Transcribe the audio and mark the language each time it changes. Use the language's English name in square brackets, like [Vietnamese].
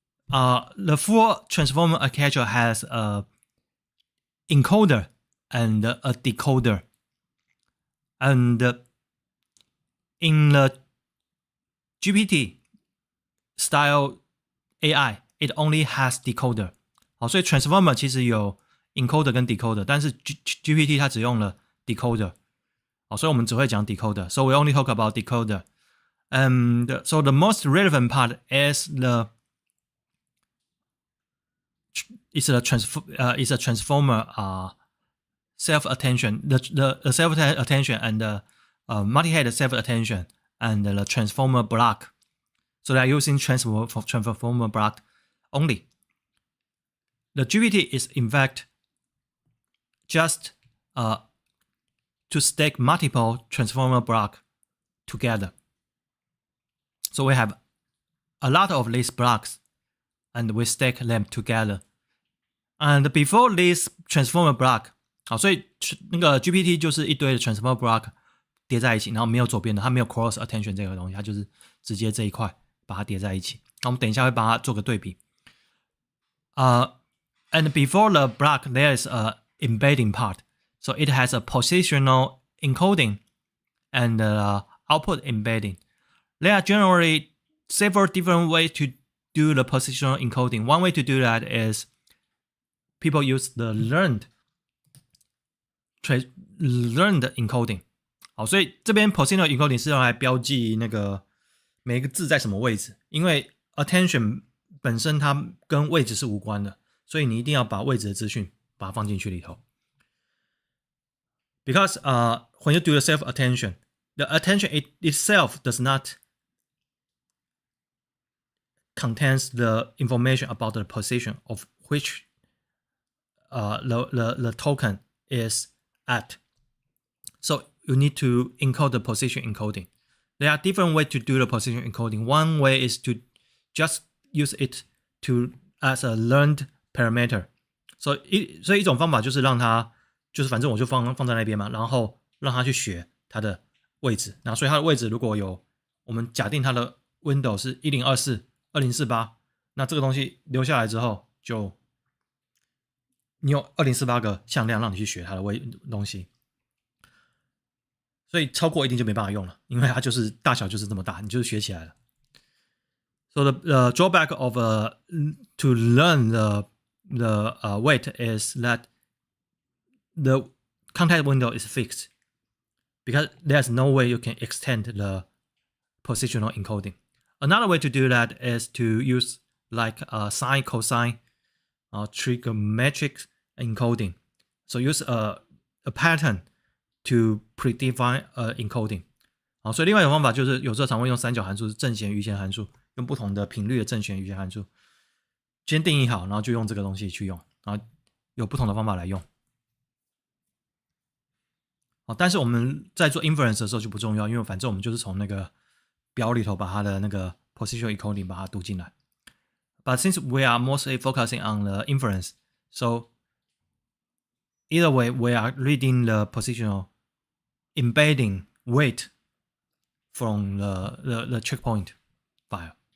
[English] The full transformer architecture has a encoder and a decoder. And in the GPT style AI, it only has decoder. [Chinese] 所以 transformer 其实有 encoder 跟 decoder， 但是 GPT 它只用了 decoder。所以我们只会讲 decoder. [English] So we only talk about decoder. And so the most relevant part is a transformer self-attention, the self-attention and the multi-head self-attention and the transformer block. So they are using transformer block only. The GPT is in fact just to stack multiple transformer blocks together. So we have a lot of these blocks and we stack them together. And before this transformer block, [Chinese] 好，所以那个 GPT 就是一堆的 transformer block 叠在一起，然后没有左边的，它没有 cross attention 这个东西，它就是直接这一块把它叠在一起。那我们等一下会帮它做个对比。 [English] And before the block, there is a embedding part. So it has a positional encoding and output embedding. There are generally several different ways to do the positional encoding. One way to do that is people use the learned encoding. [Chinese] 好，所以这边 positional encoding 是用来标记那个每一个字在什么位置，因为 attention 本身它跟位置是无关的，所以你一定要把位置的资讯把它放进去里头。 [English] Because when you do the self-attention, the attention itself does not contains the information about the position of which the token is at. So you need to encode the position encoding. There are different ways to do the position encoding. One way is to just use it as a learned parameter. [Chinese] So 所以一种方法就是让它就是反正我就放在那边嘛，然后让它去学它的位置。那所以它的位置如果有我们假定它的 window 是1024、2048，那这个东西留下来之后，就你有2048个向量让你去学它的东西。所以超过一定就没办法用了，因为它就是大小就是这么大，你就是学起来了。 [English] So the drawback of to learn the weight is that the context window is fixed because there's no way you can extend the positional encoding. Another way to do that is to use like sine, cosine, trigonometric encoding. So use a pattern to predefine encoding. [Chinese] 好，所以另外一种方法就是有时候常会用三角函数、正弦、余弦函数，用不同的频率的正弦、余弦函数，先定义好，然后就用这个东西去用，然后有不同的方法来用。好，但是我们在做 inference 的时候就不重要，因为反正我们就是从那个表里头把它的那个 positional encoding 把它读进来。 [English] But since we are mostly focusing on the inference, so either way, we are reading the positional embedding weight from the checkpoint file.